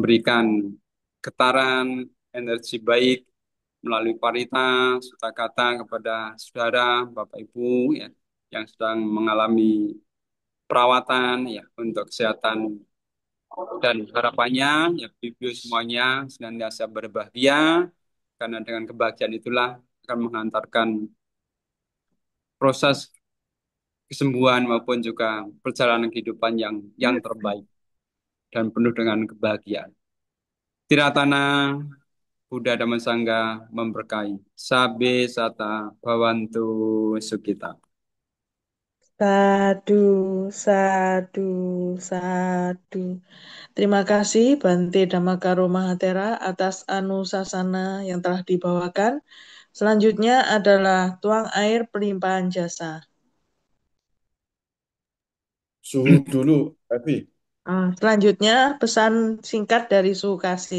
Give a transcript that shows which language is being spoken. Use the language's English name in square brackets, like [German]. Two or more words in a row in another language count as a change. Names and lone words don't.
[Indonesian] memberikan getaran energi baik melalui paritas, kata kata kepada saudara, Bapak Ibu ya, yang sedang mengalami perawatan ya untuk kesehatan dan harapannya ya Ibu semuanya senantiasa berbahagia karena dengan kebahagiaan itulah akan menghantarkan proses kesembuhan maupun juga perjalanan kehidupan yang terbaik dan penuh dengan kebahagiaan. Tiratana Buddha Dhamma Sangha memberkahi. [Pali] Sabe sata bhavantu sukita. Sadu, sadu, sadu. [Indonesian] Terima kasih Bante Dhammakaro Mahatera atas anusasana yang telah dibawakan. Selanjutnya adalah tuang air pelimpahan jasa. Suhu dulu, Evi. Selanjutnya pesan singkat dari Su Kasin.